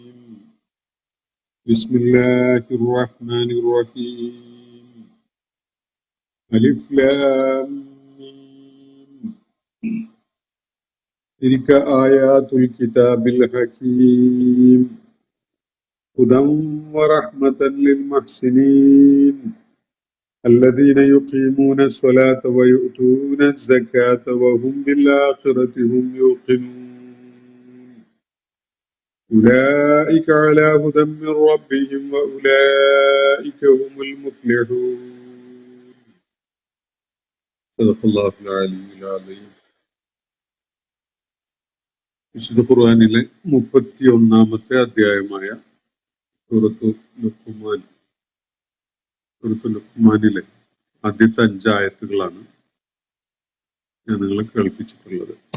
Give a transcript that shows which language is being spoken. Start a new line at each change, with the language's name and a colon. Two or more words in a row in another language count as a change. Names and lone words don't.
Arabic: بسم الله الرحمن الرحيم. ألف لام ميم. تلك آيات الكتاب الحكيم هدى ورحمة للمحسنين الذين يقيمون الصلاة ويؤتون الزكاة وهم بالآخرة هم يوقنون أولئك على هدى من ربهم وأولئك هم المفلحون. صدق الله العلي العظيم.
Malayalam: വിശുദ്ധ ഖുർആനിലെ 31-ാമത്തെ അധ്യായമായ സൂറത്തുൽ ലുഖ്മാനിലെ ആദ്യത്തെ 5 ആയത്തുകളാണ് ഞാൻ നിങ്ങളെ കേൾപ്പിച്ചിട്ടുള്ളത്.